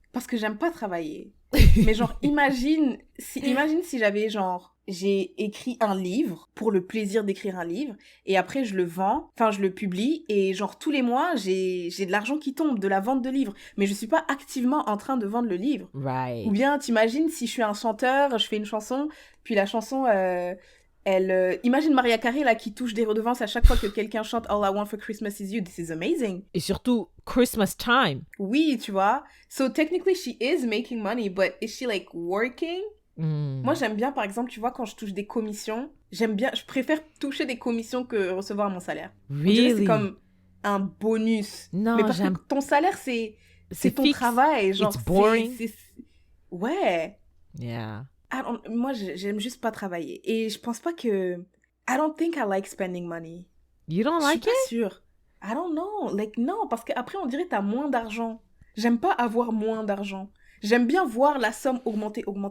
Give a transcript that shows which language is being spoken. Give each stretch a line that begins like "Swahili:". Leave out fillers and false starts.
French: Parce que j'aime pas travailler. Mais genre, imagine si j'avais genre, j'ai écrit un livre pour le plaisir d'écrire un livre et après je le vends, enfin je le publie et genre tous les mois j'ai de l'argent qui tombe de la vente de livres mais je suis pas activement en train de vendre le livre.
English: Right.
French: Ou bien t'imagines si je suis un chanteur, je fais une chanson puis la chanson imagine Mariah Carey là qui touche des redevances à chaque fois que quelqu'un chante All I Want for Christmas is You.
English: This is amazing.
French: Et surtout
English: Christmas time.
French: Oui, tu vois.
English: So technically she is making money but is she like working?
French: Moi, j'aime bien, par exemple, tu vois, quand je touche des commissions, je préfère toucher des commissions que recevoir mon salaire.
English: Really?
French: C'est comme un bonus. Non, mais parce que ton salaire, c'est ton fixe. travail. Genre,
English: It's boring.
French: Ouais.
English: Yeah.
French: Moi, j'aime juste pas travailler. Et je pense pas que...
English: I don't think I like spending money. You don't like it?
French: Je suis pas sûre.
English: I don't know.
French: Like, non, parce qu'après, on dirait que t'as moins d'argent. J'aime pas avoir moins d'argent. J'aime bien voir la somme augmenter.